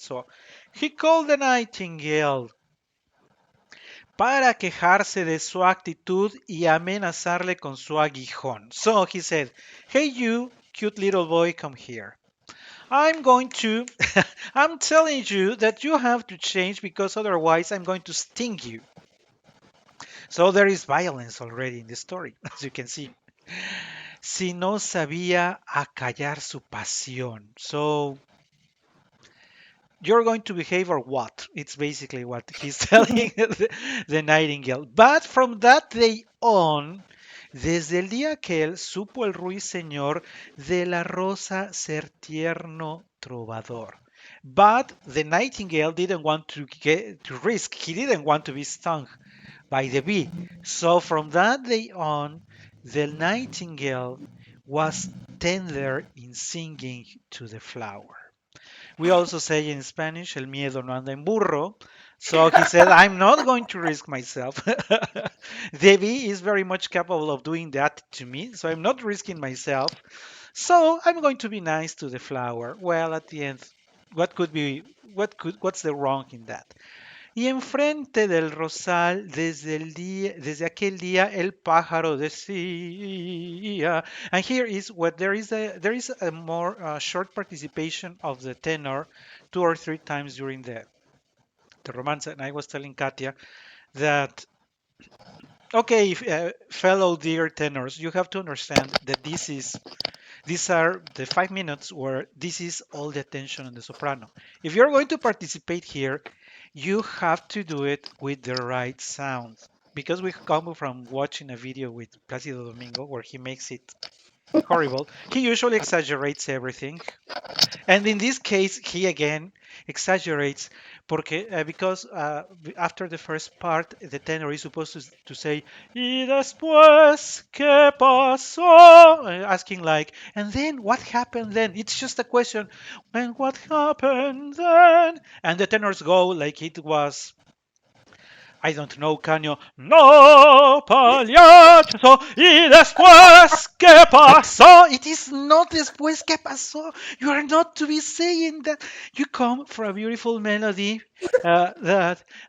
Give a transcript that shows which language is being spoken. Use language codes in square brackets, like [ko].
[en] So he called the nightingale [es] para quejarse de su actitud y amenazarle con su aguijón. [en] So he said, "Hey, you, cute little boy, come here. I'm going to, I'm telling you that you have to change because otherwise I'm going to sting you." So there is violence already in the story, as you can see. [es] Si no sabía acallar su pasión. [en] So you're going to behave or what? It's basically what he's telling the nightingale. But from that day on, [es] desde el día que él supo el ruiseñor de la rosa ser tierno trovador. [en] But the nightingale didn't want to get to risk. He didn't want to be stung by the bee. So from that day on, the nightingale was tender in singing to the flower. We also say in Spanish, [es] el miedo no anda en burro. [en] So he said, I'm not going to risk myself. Debbie is very much capable of doing that to me, so I'm not risking myself. So I'm going to be nice to the flower. Well, at the end, what's the wrong in that? [es] Y enfrente del rosal, desde aquel día, el pájaro decía. [en] And here is what there is a more short participation of the tenor 2 or 3 times during the romance. And I was telling Katia that, okay, fellow dear tenors, you have to understand that these are the 5 minutes where this is all the attention on the soprano. If you're going to participate here, you have to do it with the right sound. Because we come from watching a video with Placido Domingo where he makes it. Horrible. He usually exaggerates everything. And in this case, he again exaggerates because after the first part, the tenor is supposed to say, [es] "Y después, ¿qué pasó?" [en] Asking like, and then what happened then? It's just a question. And what happened then? And the tenors go like it was I don't know, Caño. [es] No, pagliaccio, y después, ¿qué pasó? [en] It is not [es] después, ¿qué pasó? [en] You are not to be saying that. You come from a beautiful melody that.